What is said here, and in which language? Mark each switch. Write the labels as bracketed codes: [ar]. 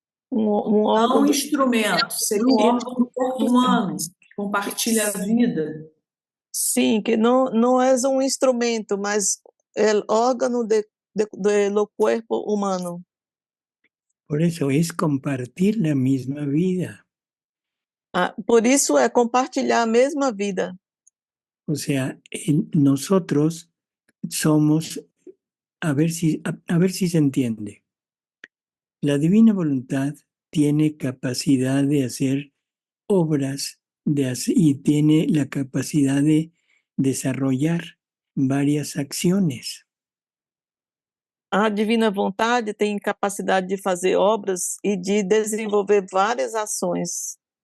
[pt] Um Não órgão um instrumento, seria um órgão do corpo humano que compartilha a vida. sim, que não é um instrumento, mas o órgão do corpo humano. [es] Por eso es compartir la misma vida. [pt] Por isso é compartilhar a mesma vida. [es] O sea, nosotros somos, a ver si se entiende. La divina voluntad tiene capacidad de hacer obras y tiene la capacidad de desarrollar varias acciones. [pt] A divina vontade tem capacidade de fazer obras e de desenvolver várias ações,